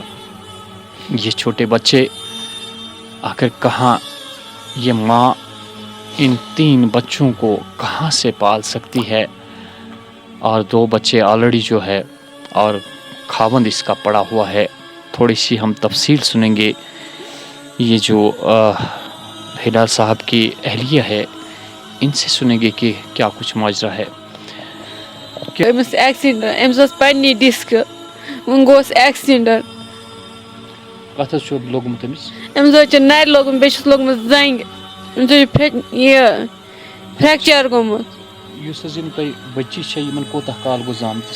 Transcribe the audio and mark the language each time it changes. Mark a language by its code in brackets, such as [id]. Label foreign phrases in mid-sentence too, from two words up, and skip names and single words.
[ur] یہ چھوٹے بچے آخر کہاں، یہ ماں ان 3 بچوں کو کہاں سے پال سکتی ہے، اور 2 بچے آلریڈی جو ہے اور خاوند اس کا پڑا ہوا ہے۔ تھوڑی سی ہم تفصیل سنیں گے. یہ جو ہلال صاحب کی اہلیہ ہے ان سے سنیں گے کہ کیا کچھ ماجرا ہے. [ks] أمس ایکسیڈنٹ أمس ٲس پننی ڈِسک وۄنۍ گوٚوس ایکسیڈنٹ. کتھ حظ چھُ لوگمُت أمِس؟ أمس حظ چھُ نرِ لوگمُت بیٚیہِ چھُس لوگمُت زنٛگہِ. أمس حظ چھُ یہِ فریکچر گوٚمُت. یُس حظ یِم تۄہہِ بچی چھےٚ یِمن کوتاہ کال گوٚو زامتِس؟